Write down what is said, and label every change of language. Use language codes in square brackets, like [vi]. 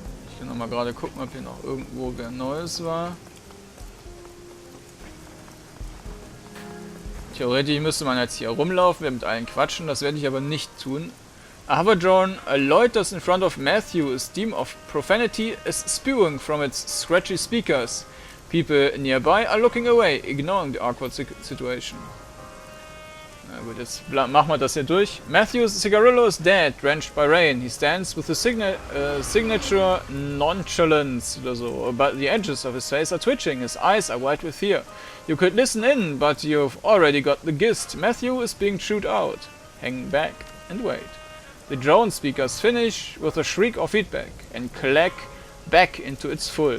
[de] Ich kann noch mal gerade gucken, ob hier noch irgendwo wer Neues war. Theoretisch müsste man jetzt hier rumlaufen, wir mit allen quatschen, das werde ich aber nicht tun. [en] A hover drone loiters in front of Matthew, a steam of profanity is spewing from its scratchy speakers. People nearby are looking away, ignoring the awkward situation. [de] Na gut, jetzt machen wir das hier durch. [en] Matthew's cigarillo is dead, drenched by rain. He stands with the signature nonchalance [de] oder so, [en] but the edges of his face are twitching, his eyes are wide with fear. You could listen in, but you've already got the gist. Matthew is being chewed out. Hang back and wait. The drone speakers finish with a shriek of feedback and clack back into its full.